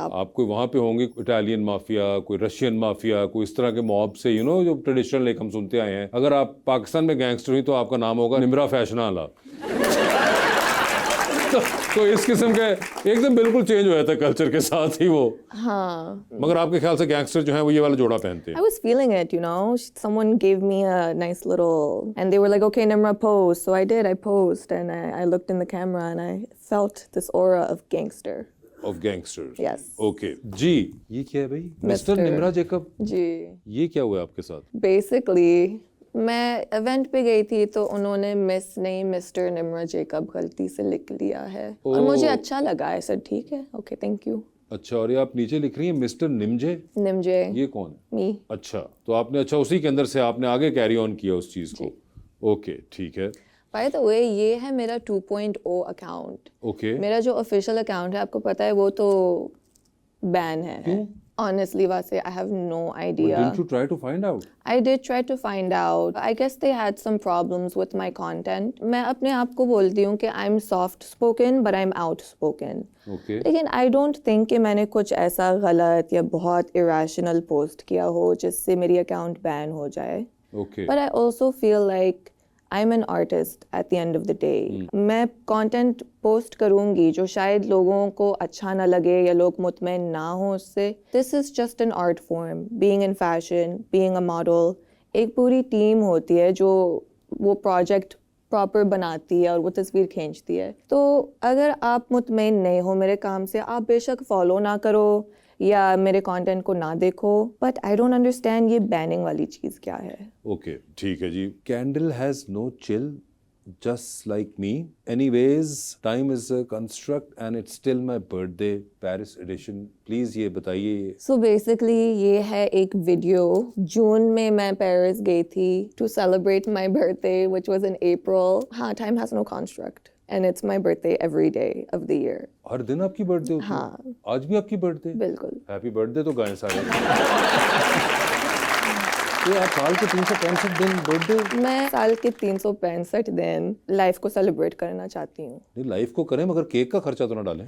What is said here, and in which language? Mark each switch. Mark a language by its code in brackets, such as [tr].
[hi] आप कोई वहाँ पे होंगे इटालियन माफिया, कोई रशियन माफिया, कोई इस तरह के मॉब से, यू नो, जो ट्रेडिशनल एक हम सुनते आए हैं। अगर आप पाकिस्तान में गैंगस्टर हुई तो आपका नाम होगा निम्रा फैशनाला। तो इस किस्म के एकदम बिल्कुल चेंज हो जाता है कल्चर के साथ ही वो। हाँ, मगर आपके ख्याल से गैंगस्टर जो हैं वो ये वाला जोड़ा पहनते हैं? [en] I was feeling it, you know. Someone gave me a nice little, and they were like, "Okay, Nimra, pose." So I did. I posed, and I looked in the camera, and I felt this aura of gangster. Of gangsters. Yes. [hi] Okay जी, ये क्या है भाई? Mister [en] Mr. [hi] Nimra Jacob, जी, ये क्या हुआ आपके साथ? basically मैं इवेंट पे गई थी तो उन्होंने मिस नहीं मिस्टर निम्रा जेकब गलती से लिख लिया है और मुझे अच्छा लगा। [en] I said [hi] ठीक है, [en] okay, thank you. [hi] अच्छा, और ये आप नीचे लिख रही हैं मिस्टर निमजे, निमजे, ये कौन? [en] me. [hi] अच्छा, तो आपने अच्छा उसी के अंदर से आपने आगे कैरी ऑन किया उस चीज को। ओके, ठीक है। [en] By the way, [hi] ये है मेरा 2.0 अकाउंट। ओके, मेरा जो ऑफिशियल अकाउंट है आपको पता है वो तो बैन है। क्यों? [en] Honestly, Vase, I have no idea. Didn't you try to find out? I did try to find out. I guess they had some problems with my content. [hi] मैं अपने आप को बोलती हूँ कि [en] I'm soft spoken, but I'm outspoken. [hi] Okay, लेकिन [en] I don't think [hi] कि मैंने कुछ ऐसा गलत या बहुत irrational पोस्ट किया हो जिससे मेरी अकाउंट बैन हो जाए। Okay, [en] But I also feel like I'm an artist at the end of the day. [hi] मैं कंटेंट पोस्ट करूंगी जो शायद लोगों को अच्छा ना लगे या लोग मुतमईन ना हो उससे। [en] This is just an art form. Being in fashion, being a model, [hi] एक पूरी टीम होती है जो वो प्रोजेक्ट प्रॉपर बनाती है और वो तस्वीर खींचती है। तो अगर आप मुतमईन नहीं हो मेरे काम से, आप बेशक फॉलो ना करो या मेरे कंटेंट को ना देखो, [en] but I don't understand [hi] ये बैनिंग वाली चीज़ क्या है। ओके, ठीक है जी। [en] Candle has no chill, just like me. Anyways, time is a construct and it's still my birthday, Paris edition. [hi] Please ये बताइए। [en] So basically [hi] ये है एक वीडियो। जून में मैं पेरिस गई थी [en] to celebrate my birthday, which was in April. [hi] हाँ, [en] time has no construct. And it's my birthday every day of the year. [hi] हर दिन आपकी बर्थडे होती है? हाँ। आज भी आपकी बर्थडे? बिल्कुल। हैप्पी बर्थडे तो गाएं सारे। तो आप साल के 365 दिन बर्थडे? मैं साल के 365 दिन लाइफ को सेलिब्रेट करना चाहती हूँ। नहीं, लाइफ को करें मगर केक का खर्चा तो ना डालें।